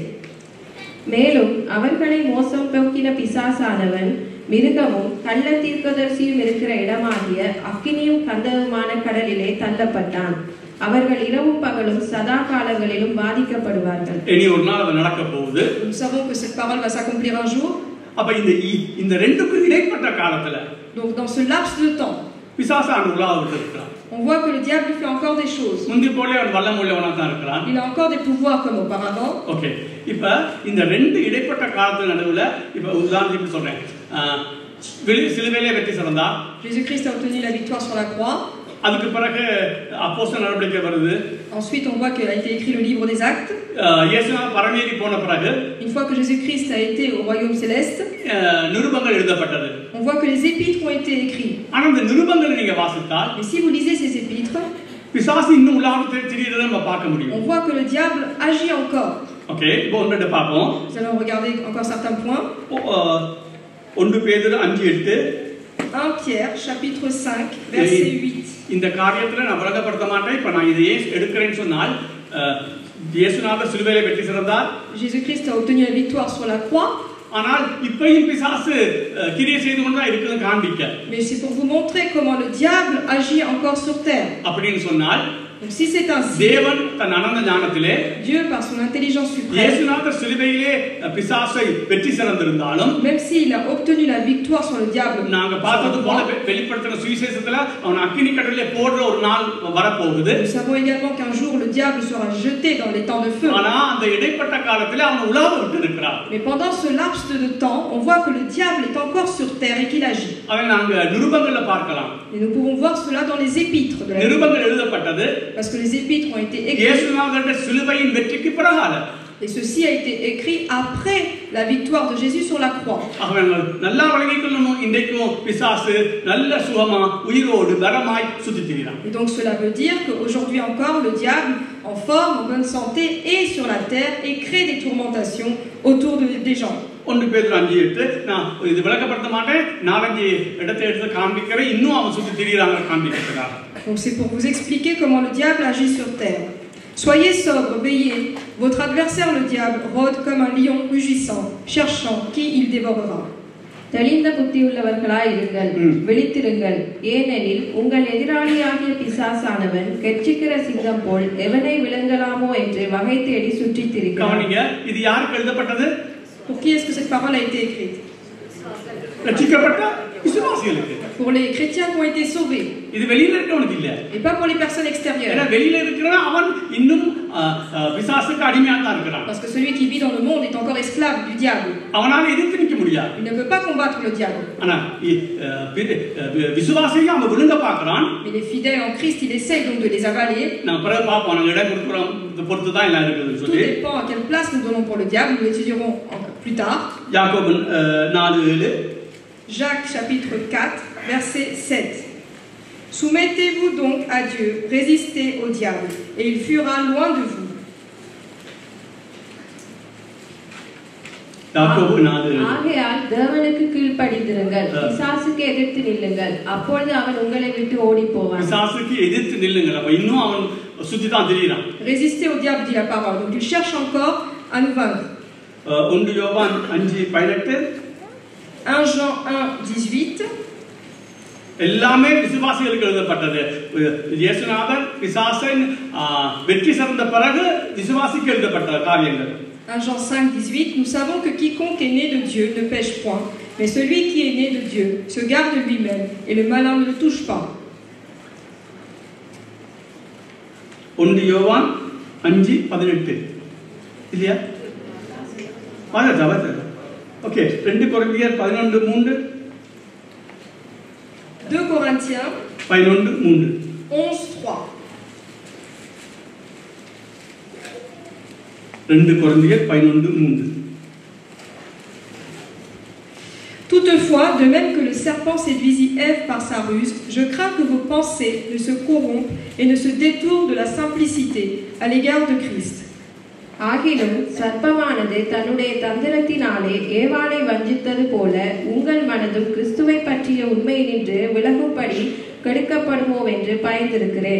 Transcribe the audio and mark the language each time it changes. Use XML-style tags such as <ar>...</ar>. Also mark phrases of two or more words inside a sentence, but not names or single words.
<ta>மேலும் அவர்களை மோசம் போக்கின பிசாசானவன் மிருகமும் கள்ள தீர்க்கதரிசியும் இருக்கிற இடமாகிய அக்கினியும் கந்தகமான கடலிலே தள்ளப்பட்டான். அவர்கள் இரவும் பகலும் சதா காலங்களிலும் பாதிக்கப்படுவார்கள். இனி ஒரு நாள் அது நடக்க போகுது.</ta> <fr>Nous savons que cette parole va s'accomplir un jour.</fr> <ta>அப்ப இந்த ரெண்டுக்கும் இடைப்பட்ட காலத்துல,</ta> <fr>donc dans ce laps de temps,</fr> <ta>பிசாசான உலாவிட்டு இருக்கிறான்.</ta> <fr>On voit que le diable fait encore des choses.</fr> <ta>முந்தி போல அவன் வல்லமுள்ளவனா தான் இருக்கிறான்.</ta> <fr>Il a encore des pouvoirs comme auparavant.</fr> <ta>ஓகே, இப்ப இந்த ரெண்டு இடைப்பட்ட காலத்து நடுவுல இப்ப உதாரணத்துக்கு சொல்றேன், சிலுவையிலே வெற்றி சிறந்தா,</ta> <fr>Jésus-Christ a obtenu la victoire sur la croix.</fr> <ta>அதுக்கு பிறகு அப்போஸ்தலர் நடவடிக்கை வருது.</ta> <fr>Ensuite, on voit qu'il a été écrit le livre des actes.</fr> <ta>இயேசுநாதர் பரமேறி போன பிறகு</ta> <fr>Une fois que Jésus-Christ a été au royaume céleste,</fr> <ta>நிருபங்கள் எழுதப்பட்டது.</ta> <fr>on voit que les épîtres ont été écrits.</fr> <ta>ஆனா இந்த நிருபங்களை நீங்க வாசித்தால்</ta> <fr>Mais si vous lisez ces épîtres,</fr> <ta>பிசாசு இன்னும் உலாவிட்டு திரியறதை நம்ம பார்க்க முடியும்.</ta> <fr>on voit que le diable agit encore.</fr> <ta>ஓகே, இப்போ ஒன்றை பார்ப்போம்.</ta> <fr>Nous allons regarder encore certains points.</fr> <ta>1 பேதுரு 5:8.</ta> <fr>1 Pierre, chapitre 5, verset 8.</fr> <ta>இந்த காரியத்துல நான் விளங்கப்படுத்த மாட்டேன். இப்ப நான் இதை எடுக்கிறேன்னு சொன்னால், இயேசுநாதர் சிலுவையிலே வெற்றி சிறந்தார்.</ta> <fr>Jésus-Christ a obtenu la victoire sur la croix.</fr> <ta>ஆனால் இப்பயும் பிசாசு கிரியை செய்து கொண்டு தான் இருக்குன்னு காண்பிக்க.</ta> <fr>Mais c'est pour vous montrer comment le diable agit encore sur terre.</fr> <ta>அப்படின்னு சொன்னால்,</ta> <fr>Donc si c'est ainsi,</fr> <ta>தேவன் தன் அனந்த ஞானத்திலே</ta> <fr>Dieu par son intelligence suprême,</fr> <ta>இயேசுநாதர் சிலுவையிலே பிசாசை வெற்றி சிறந்திருந்தாலும்,</ta> <fr>même s'il a obtenu la victoire sur le diable,</fr> <ta>நாங்க பார்த்தது போல வெளிப்படுத்தின சுவிசேஷத்துல அவன் அக்கினி கடலிலே போடுற ஒரு நாள் வரப்போகுது.</ta> <fr>nous savons également qu'un jour le diable sera jeté dans les temps de feu.</fr> <ta>ஆனா அந்த இடைப்பட்ட காலத்திலே அவன் உலாவ விட்டு இருக்கிறான்.</ta> <fr>Mais pendant ce laps de temps, on voit que le diable est encore sur terre et qu'il agit.</fr> <ta>அதை நாங்க நிருபங்கள்ல பார்க்கலாம்.</ta> <fr>Et nous pouvons voir cela dans les épîtres de la Bible.</fr> <ta>நிருபங்கள் எழுதப்பட்டது</ta> <fr>Parce que les épîtres ont été écrits.</fr> <ta>இயேசுநாதருடைய சிலுவையின் வெற்றிக்கு பிறகால.</ta> <fr>Et ceci a été écrit après la victoire de Jésus sur la croix.</fr> <ta>அவன் நல்லா வழங்கிக்கொள்ளணும். இன்றைக்கும் பிசாசு நல்ல சுகமா உயிரோடு பலமாய் சுத்தித் திரிகிறான்.</ta> <fr>Et donc cela veut dire qu'aujourd'hui encore le diable en forme, en bonne santé est sur la terre et crée des tourmentations autour des gens.</fr> <ta>1 பேதுரு 5:8. நான் இது விளக்கப்படுத்த மாட்டேன். 4-5 இடத்தை எடுத்து காண்பிக்கிறேன். இன்னும் அவன் சுத்தித் திரிகிறாங்க காண்பிக்கிறதுக்காக.</ta> <fr>Donc c'est pour vous expliquer comment le diable agit sur terre. Soyez sobres, veillez. Votre adversaire le diable rôde comme un lion rugissant, cherchant qui il dévorera.</fr> <ta>தெளிந்த புத்தியுள்ளவர்களாய் இருங்கள், விழித்திருங்கள். ஏனெனில் உங்கள் எதிராளியாகிய பிசாசானவன் கெர்ச்சிக்கிற சிங்கம் போல் எவனை விழுங்கலாமோ என்று வகை தேடி சுற்றித் திரிகிறான். கவனிங்க, இது யாருக்கு எழுதப்பட்டது?</ta> <fr>Pour qui est-ce que cette parole a été écrite?</fr> <ta>ரட்சிக்கப்பட்ட விசுவாசிகளுக்கு.</ta> <fr>Pour les chrétiens qui ont été sauvés.</fr> <ta>இது வெளியில இருக்கவனுக்கு இல்ல.</ta> <fr>Et pas pour les personnes</fr> <ta>ஏன்னா</ta> <fr>extérieures.</fr> <ta>வெளியில இருக்கிறவன் அவன் இன்னும் பிசாசுக்கு அடிமையா தான் இருக்கிறான்.</ta> <fr>Parce que celui qui vit dans le monde est encore esclave du diable.</fr> <ta>அவனால எதிர்த்து நிக்க முடியாது.</ta> <fr>Il ne peut pas combattre le diable.</fr> <ta>ஆனா விசுவாசியை அவன் விழுங்க பார்க்கறான்.</ta> <fr>Mais les fidèles en Christ, il essaye donc de les avaler.</fr> <ta>நான் பிறகு பார்ப்போம், நாங்க இடம் கொடுக்குறோம் பொறுத்து தான் எல்லாம் இருக்குதுன்னு</ta> <fr>Tout</fr> <ta>சொல்லி.</ta> <fr>dépend à quelle place nous donnons pour le diable. Nous l'étudierons plus tard.</fr> <ta>யாக்கோபு 4:7.</ta> <fr>Jacques chapitre 4, verset 7. Soumettez-vous donc à Dieu, résistez au diable, et il fuira loin de vous.</fr> <ta>யாக்கோபு 4:7. ஆகையால் தேவனுக்கு கீழ்ப்படிந்திருங்கள், பிசாசுக்கு எதிர்த்து நில்லுங்கள், அப்பொழுது அவன் உங்களை விட்டு ஓடி போவான். பிசாசுக்கு எதிர்த்து நில்லுங்கள். அப்ப இன்னும் அவன் சுத்தி தான் திரிகிறான்.</ta> <fr>Résistez au diable, dit la parole. Donc il cherche encore à nous vaincre.</fr> <ta>1 யோவான் 5:18.</ta> <fr>1 Jean 1:18.</fr> <ta>எல்லாமே விசுவாசிகளுக்கு எழுதப்பட்டது. இயேசுநாதர் பிசாசன் வெற்றி சிறந்த பிறகு விசுவாசிக்கு எழுதப்பட்ட காரியங்கள்.</ta> <fr>1 Jean 5:18. Nous savons que quiconque est né de Dieu ne pêche point, mais celui qui est né de Dieu se garde lui-même, et le malin ne le touche pas.</fr> <ta>1 யோவான் 5:18 இல்லையா? ஓகே, 2 கொரிந்தியர் 11:3.</ta> <fr>2 Corinthiens 11:3. 11:3.</fr> <ta>2 கொரிந்தியர் 11:3.</ta> <fr>Toutefois, de même que le serpent séduisit Ève par sa ruse, je crains que vos pensées ne se corrompent et ne se détournent de la simplicité à l'égard de Christ.</fr> <ta>ஆகிலும் சர்ப்பமானது தன்னுடைய தந்திரத்தினாலே ஏவாளை வஞ்சித்தது போல உங்கள் மனதும் கிறிஸ்துவை பற்றிய உண்மையினின்று விலகும்படி கெடுக்கப்படுமோ என்று பயந்திருக்கிறேன்.</ta>